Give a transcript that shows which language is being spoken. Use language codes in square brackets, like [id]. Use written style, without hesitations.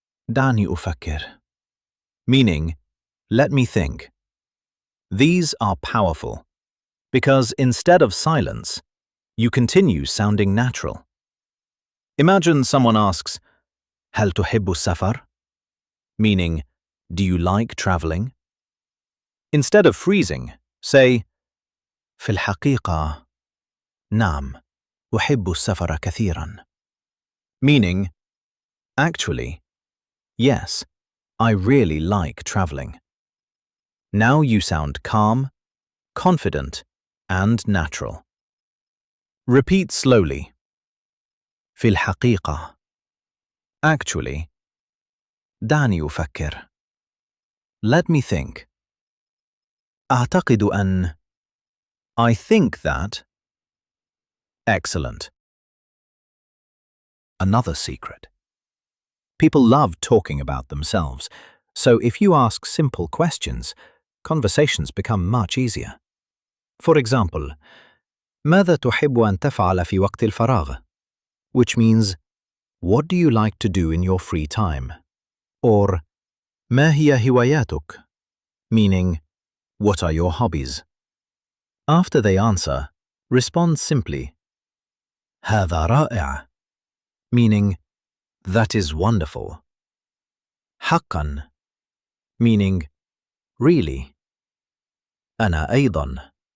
[ar] دعني أفكر, [en] meaning let me think. These are powerful because instead of silence, you continue sounding natural. Imagine someone asks, [ar] هل تحب السفر? [en] Meaning, do you like traveling? Instead of freezing, say, [ar] في الحقيقة, نعم, أحب السفر كثيرا. [en] Meaning, actually, yes, I really like traveling. Now you sound calm, confident, and natural. Repeat slowly. [ar] في الحقيقة. [en] Actually. [ar] دعني أفكر. [en] Let me think. [ar] أعتقد أن. [en] I think that. Excellent. Another secret. People love talking about themselves, so if you ask simple questions, conversations become much easier. For example, [ar] ماذا تحب أن تفعل في وقت الفراغ? [en] Which means, What do you like to do in your free time? [ar] Or ما هي هواياتك? [en] Meaning, what are your hobbies? After they answer, respond simply. [ar] هذا رائع. [en] Meaning, that is wonderful. [ar] حقا. [en] Meaning, really. [ar] أنا أيضا.